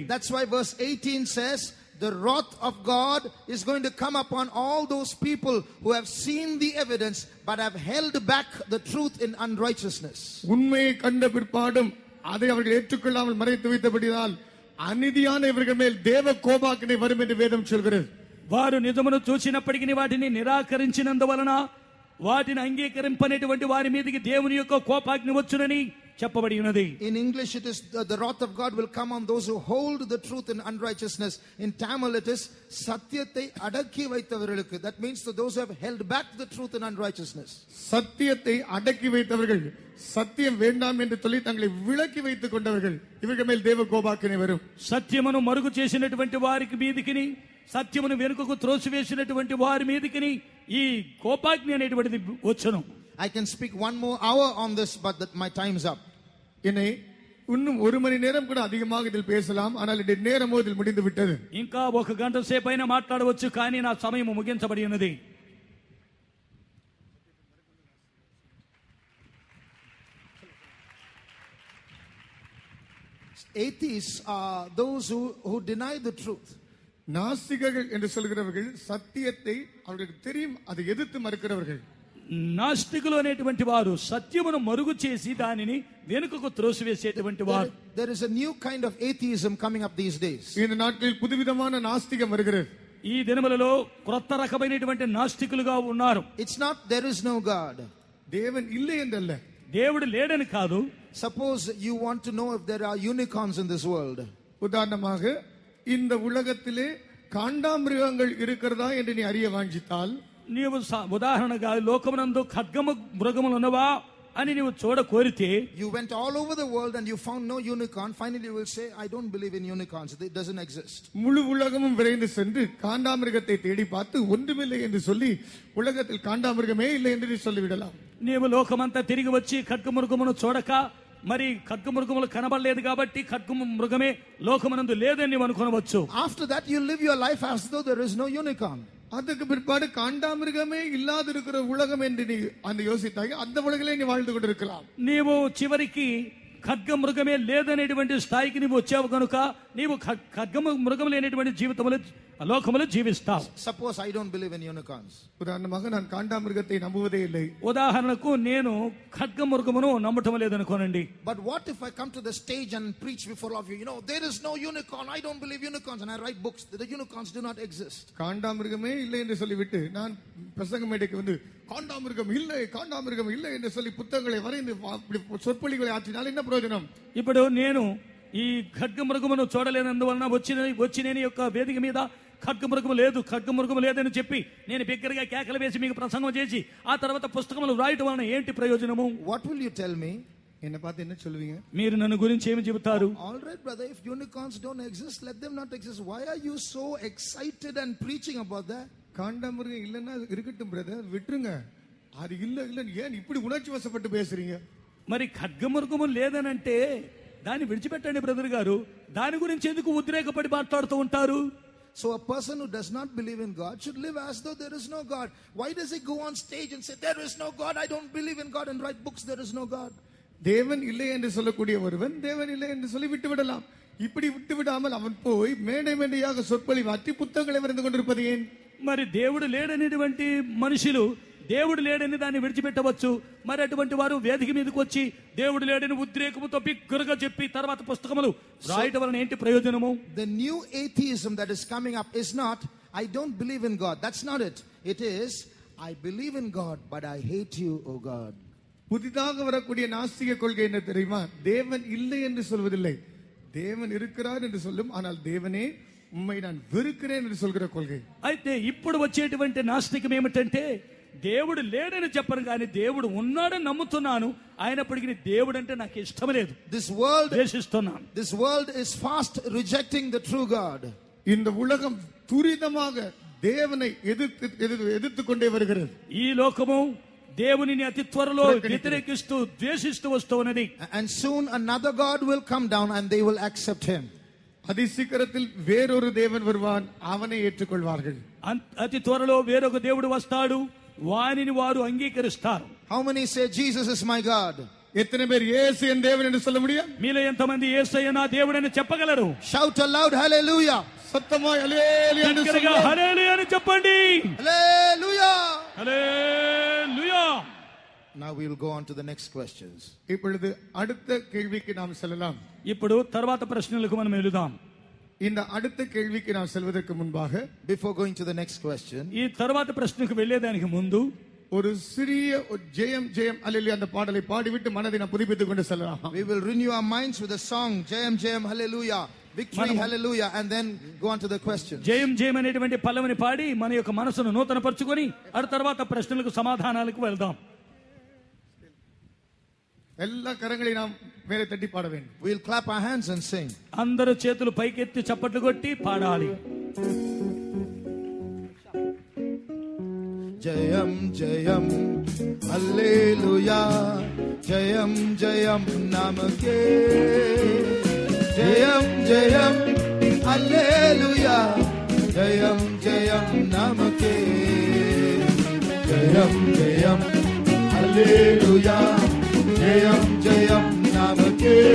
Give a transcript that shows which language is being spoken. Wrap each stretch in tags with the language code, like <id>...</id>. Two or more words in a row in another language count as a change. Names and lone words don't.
<en>That's why verse 18 says the wrath of God is going to come upon all those people who have seen the evidence but have held back the truth in unrighteousness.</en> <ta>உண்மையை கண்ட பிற்பாடும் அதை அவர்கள் ஏற்றுக்கொள்ளாமல் மறைத்து வைத்தபடியால் அநீதியான இவர்கள் மேல் தேவ கோபாக்கினை வரும் என்று வேதம் சொல்கிறது.</ta> <te>వారు నిజమును చూసినప్పటికీ వాటిని నిరాకరించినందువలన వాటిని అంగీకరింపనేటువంటి వారి మీదకి దేవుని యొక్క కోపాగ్ని వచ్చునని చెప్పబడి ఉన్నది.</te> <en>In English it is the wrath of God will come on those who hold the truth in unrighteousness. In Tamil it is</en> <ta>சத்தியத்தை அடக்கி வைத்தவர்களுக்கு.</ta> <en>That means to those who have held back the truth in unrighteousness.</en> <ta>சத்தியத்தை அடக்கி வைத்தவர்கள், சத்தியம் வேண்டாம் என்று சொல்லி தங்களை விலக்கி வைத்துக் கொண்டவர்கள், இவர்கள் மேல் தேவ கோபாக்கினை வரும்.</ta> <te>సత్యమును మరుగు చేసినటువంటి వారికి మీదికిని, సత్యమును వెనుకకు త్రోసివేసినటువంటి వారి మీదికిని ఈ కోపాగ్ని అనేటువంటిది వచ్చును.</te> <en>I can speak one more hour on this, but my time's up.</en> <ta>என்னை இன்னும் 1 மணி நேரம் கூட அதிகமாக இதில் பேசலாம், ஆனால் இந்த நேரமோ இதில் முடிந்து விட்டது.</ta> <te>ఇంకా 1 గంట సేపు అయినా మాట్లాడవచ్చు, కానీ నా సమయం ముగించబడి ఉన్నది.</te> <en>Atheists are those who deny the truth.</en> <ta>நாஸ்திகர்கள் என்று சொல்கிறவர்கள் சத்தியத்தை அவர்களுக்கு தெரியும் அதை எதிர்த்து மறுக்கிறவர்கள்.</ta> <te>నాస్తికులు అనేటువంటి వారు సత్యమును మరుగు చేసి దానిని వెనుకకు త్రోసివేసేటువంటి వారు.</te> <en>There is a new kind of atheism coming up these days.</en> <ta>இந்த நாட்களில் புதுவிதமான நாஸ்திகம் வருகிறது.</ta> <te>ఈ దినములలో క్రొత్త రకమైనటువంటి నాస్తికులుగా ఉన్నారు.</te> <en>It's not there is no God.</en> <ta>தேவன் இல்லை என்றல்ல,</ta> <te>దేవుడు లేడని కాదు.</te> <en>Suppose you want to know if there are unicorns in this world.</en> <ta>உதாரணமாக இந்த உலகத்திலே காண்டாமிருகங்கள் இருக்கிறதா என்று நீ அறிய வாஞ்சித்தால்,</ta> <te>నీవు ఉదాహరణగా లోకమునందు ఖడ్గము మృగములు ఉన్నవా అని నీవు చూడ కోరితే,</te> <en>you went all over the world and you found no unicorn, finally you will say I don't believe in unicorns, it doesn't exist.</en> <ta>முழு உலகமும் விரைந்து சென்று காண்டாமிருகத்தை தேடி பார்த்து ஒன்றுமில்லை என்று சொல்லி உலகத்தில் காண்டாமிருகமே இல்லை என்று சொல்லிவிடலாம்.</ta> <te>నీవు లోకమంతా తిరిగి వచ్చి ఖడ్గమృగమును చూడక మరి ఖడ్గమృగములు కనబడలేదు కాబట్టి ఖడ్గమృగమే లోకమునందు లేదని నీవు అనుకోవచ్చు.</te> <en>After that you live your life as though there is no unicorn.</en> <ta>அதுக்கு பிற்பாடு காண்டாமிருகமே இல்லாத இருக்கிற உலகம் என்று நீ அந்த யோசித்தாய், அந்த உலகிலே நீ வாழ்ந்து கொண்டிருக்கலாம்.</ta> <te>నీవు చివరికి ఖడ్గమృగమే లేదనేటువంటి స్థాయికి నీవు వచ్చావు కనుక నీవు ఖడ్గమృగం లేనటువంటి జీవితంలో లోకములో జీవిస్తావు.</te> <en>Suppose I don't believe in unicorns.</en> <ta>உதாரணமாக நான் காண்டாமிருகத்தை நம்புவதே இல்லை.</ta> <te>ఉదాహరణకు నేను ఖడ్గమృగమును నమ్మటం లేదనుకోనండి.</te> <en>But what if I come to the stage and preach before all of you, there is no unicorn, I don't believe unicorns, and I write books, the unicorns do not exist.</en> <ta>காண்டாமிருகமே இல்லை என்று சொல்லிவிட்டு நான் பிரசங்க மேடைக்கு வந்து காண்டாமிருகம் இல்லை என்று சொல்லி புத்தகங்களை வரைந்து சொற்பொழிகளை ஆற்றினால் என்ன பிரயோஜனம்?</ta> <te>ఇప్పుడు నేను ఈ ఖడ్గమృగమును చూడలేనందువలన వచ్చి నేను యొక్క వేదిక మీద ఖడ్గమృగము లేదు, ఖడ్గమృగము లేదని చెప్పి నేను బిగ్గరగా కేకలు వేసి మీకు ప్రసంగం చేసి ఆ తర్వాత పుస్తకములు రాయటం వలన ఏంటి ప్రయోజనము?</te> <en>What will you tell me?</en> <ta>என்ன பார்த்து என்ன சொல்லுவீங்க?</ta> <te>మీరు నన్ను గురించి ఏమి చెబుతారు?</te> <en>All right, brother, if unicorns don't exist, let them not exist. Why are you so excited and preaching about that?</en> <ta>காண்டாமிருகம் இல்லைன்னா இருக்கட்டும் பிரதர், விட்டுருங்க. அது இல்ல ஏன் இப்படி உணர்ச்சி வசப்பட்டு பேசுறீங்க?</ta> <te>మరి ఖడ్గమృగము లేదనంటే దాన్ని విడిచిపెట్టండి బ్రదర్ గారు, దాని గురించి ఎందుకు ఉద్రేకపడి మాట్లాడుతూ ఉంటారు?</te> <en>So a person who does not believe in God should live as though there is no God. Why does he go on stage and say there is no God, I don't believe in God, and write books there is no God?</en> <ta>தேவன் இல்லை என்று சொல்லக்கூடிய ஒருவன் தேவன் இல்லை என்று சொல்லி விட்டு விடலாம். இப்படி விட்டு விடாமல் அவன் போய் மேடை மேடையாக சொற்பொழிவு அட்டி புத்தகங்களை வரைந்து கொண்டிருப்பது ஏன்?</ta> <te>మరి దేవుడు లేడనేటువంటి మనుషులు దేవుడు లేడని దాన్ని విడిచిపెట్టవచ్చు. మరి అటువంటి వారు వేదిక మీదకి వచ్చి దేవుడు లేడని ఉద్రేకముతో బిగ్గరగా చెప్పి తర్వాత పుస్తకములు రాయటం వలన ఏంటి ప్రయోజనము?</te> <en>The new atheism that is coming up is not I don't believe in God. That's not it. It is I believe in God but I hate you, oh God.</en> <ta>புதிதாக வரக்கூடிய நாஸ்திக கொள்கை என்ன தெரியுமா? தேவன் இல்லை என்று சொல்வதில்லை, தேவன் இருக்கிறார் என்று சொல்லும். ஆனால் தேவனே உம்மை நான் வெறுக்கிறேன் என்று சொல்கிற கொள்கை.</ta> <te>అయితే ఇప్పుడు వచ్చేటువంటి నాస్తికం ఏమిటంటే దేవుడు లేడని చెప్పను కానీ దేవుడు ఉన్నాడని నమ్ముతున్నాను, అయినప్పటికీ దేవుడు అంటే నాకు ఇష్టం లేదు, ద్వేషిస్తున్నాను.</te> <en>This world is fast rejecting the true God.</en> <ta>இந்த உலகம் துரிதமாக தேவனை எதிர்த்து கொண்டே வருகிறது.</ta> <te>ఈ లోకము దేవునిని అతి త్వరలో వ్యతిరేకిస్తూ ద్వేషిస్తూ వస్తున్నది.</te> <en>And soon another God will come down and they will accept him.</en> <ta>அதி சீக்கிரத்தில் வேறொரு தேவன் வருவான், அவனை ஏற்றுக்கொள்வார்கள்.</ta> <te>అతి త్వరలో వేరొక దేవుడు వస్తాడు, వానిని వారు అంగీకరిస్తారు.</te> <en>How many say Jesus is my God?</en> <ta>எத்தனை பேர் இயேசு என் தேவன் என்று சொல்ல முடியும்?</ta> <te>మీలో ఎంతమంది యేసయ్య నా దేవుడని చెప్పగలరు?</te> <en>Shout aloud hallelujah.</en> <te>సత్తమాయ్ హల్లెలూయా అని చెప్పండి. హల్లెలూయా అని చెప్పండి. Hallelujah. హల్లెలూయా.</te> <en>Now we will go on to the next questions.</en> <ta>இப்பொழுது அடுத்த கேள்விக்கு நாம் செல்லலாம்.</ta> <te>ఇప్పుడు తర్వాత ప్రశ్నలకు మనం వెళుదాం.</te> <ta>இந்த அடுத்த கேள்விக்கு நாம் செல்வதற்கு முன்பாக,</ta> <en>before going to the next question,</en> <te>ఈ తర్వాత ప్రశ్నకు వెళ్ళేదానికి ముందు</te> <ta>ஒரு சிறிய ஜெயம் ஜெயம் அல்லேலூயா அந்த பாடலை பாடிவிட்டு மனதை நாம் புதுப்பித்துக் கொண்டு செல்லலாம்.</ta> <en>We will renew our minds with a song, Jayam Jayam Hallelujah, victory hallelujah, and then go on to the questions.</en> <te>జయం జయం అనేటువంటి పల్లవిని పాడి మన యొక్క మనసును నూతన పరుచుకొని ఆ తర్వాత ప్రశ్నలకు సమాధానాలకు వెళ్దాం.</te> <ta>எல்லா கரங்களை நாம் மேலே தட்டி பாட வேண்டும்.</ta> <en>We'll clap our hands and sing.</en> <te>అందరూ చేతులు పైకెత్తి చప్పట్లు కొట్టి పాడాలి.</te> <ta>ஜெயம் ஜெயம் அல்லேலூயா, ஜெயம் ஜெயம் நமக்கே, ஜெயம் ஜெயம் அல்லேலூயா, ஜெயம் ஜெயம் நமக்கே, ஜெயம் ஜெயம் அல்லேலூயா, ஜெயம் ஜெயம் நமக்கே,</ta>